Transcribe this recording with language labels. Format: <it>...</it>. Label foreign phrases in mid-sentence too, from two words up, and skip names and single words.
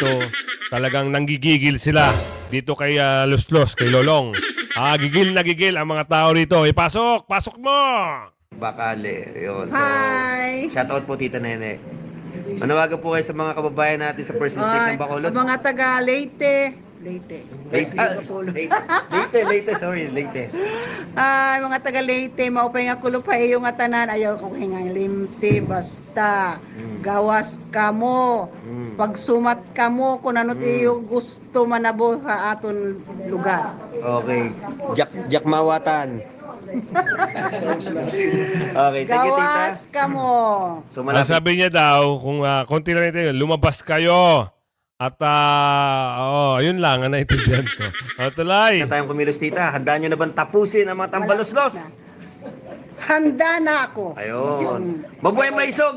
<tl>Talagang nanggigigil sila dito kay Los, kay Lolong. Gigil na gigil ang mga tao rito. Pasok! Pasok mo! Bakale, yun. Hi! So, shoutout po Tita Nene. Manawagan po kayo sa mga kababayan natin sa First District ng Bacolod. Mga taga Leyte. Leyte, sorry, Leyte.</tl> <war>Mga taga Leyte, maupay nga kulo pa iyo nga tanan. Ayaw ko hingang limti, basta. Gawas kamo. Pagsumat kamo kung ano iyo gusto manabo sa aton lugar.</war> <en>Okay. Jack Mawatan. Okay, thank you,</en> <tl>Tita.</tl> <war>Gawas kamo.</war> <tl>So, Sabi niya daw, kung konti lang ito, lumabas kayo. At, yun lang ang naintindihan ko. Tuloy. Na tayong kumilos, tita. Handa nyo na bang tapusin ang mga tambalos-los? Handa na ako. Ayun. Mabuhay maisog!</tl>